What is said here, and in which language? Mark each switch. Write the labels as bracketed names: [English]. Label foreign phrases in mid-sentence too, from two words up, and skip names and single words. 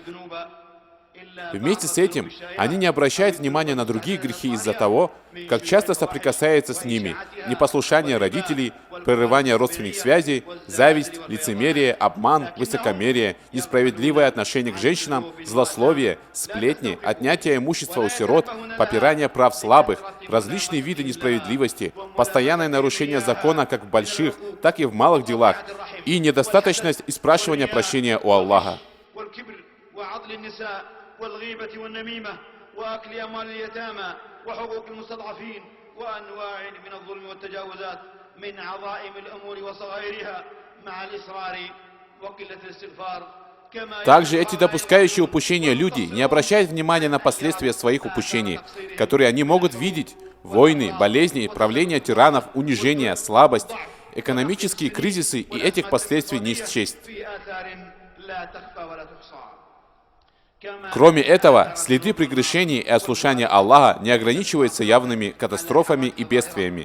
[Russian] Вместе с этим они не обращают внимания на другие грехи из-за того, как часто соприкасается с ними непослушание родителей, прерывание родственных связей, зависть, лицемерие, обман, высокомерие, несправедливое отношение к женщинам, злословие, сплетни, отнятие имущества у сирот, попирание прав слабых, различные виды несправедливости, постоянное нарушение закона как в больших, так и в малых делах и недостаточность и спрашивания прощения у Аллаха. [Arabic] والغيبة والنميمة وأكل أموال اليتامى وحقوق المستضعفين وأنواع من الظلم والتجاوزات من عظائم الأمور وصغائرها مع الإصرار وقلة الاستغفار. [Russian] Также эти допускающие упущения люди не обращают внимания на последствия своих упущений, которые они могут видеть: войны, болезни, правление тиранов, унижение, слабость, экономические кризисы, и этих последствий не счесть. Кроме этого, следы прегрешений и ослушания Аллаха не ограничиваются явными катастрофами и бедствиями.